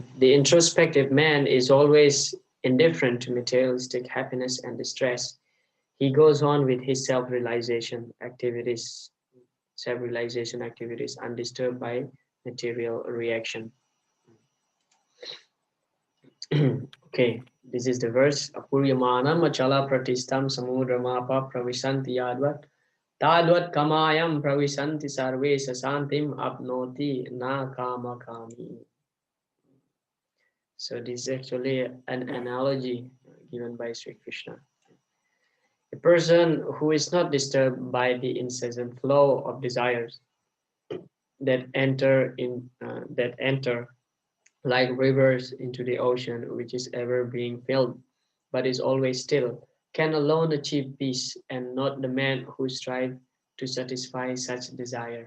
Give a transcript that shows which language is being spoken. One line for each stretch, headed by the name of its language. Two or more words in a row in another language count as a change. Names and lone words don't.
English: The introspective man is always indifferent to materialistic happiness and distress. He goes on with his self-realization activities undisturbed by material reaction. Okay, this is the verse.
Sanskrit: आपूर्यमाणम् अचल प्रतिष्ठम् समुद्रमापः प्रविशन्ति यद्वत् तद्वत् कामायम् प्रविशन्ति सर्वे सशान्तिम् आप्नोति न काम कामी.
English: So this is actually an analogy given by Sri Krishna. A person who is not disturbed by the incessant flow of desires that enter like rivers into the ocean, which is ever being filled, but is always still, can alone achieve peace, and not the man who strives to satisfy such desire.